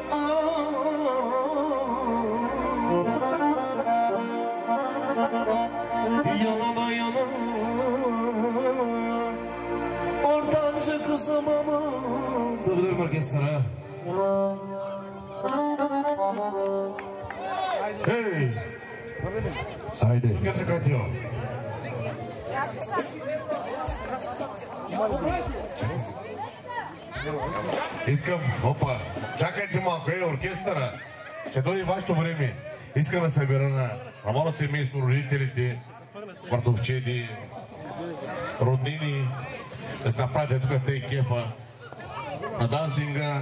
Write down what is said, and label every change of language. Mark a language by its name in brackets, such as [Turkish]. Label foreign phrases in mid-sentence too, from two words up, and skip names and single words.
[Turkish] Yanına yana ortanca kızım ama. Dur orkestra. Hey! Haydi. Gerçek atıyor. [Bulgarian] Искам, опа, чакайте малко, оркестъра. Ще дойде вашето време. Искам да събера на малото семейство, родителите, братовчеди, роднини, да се направите тук тъй кефа на дансинга.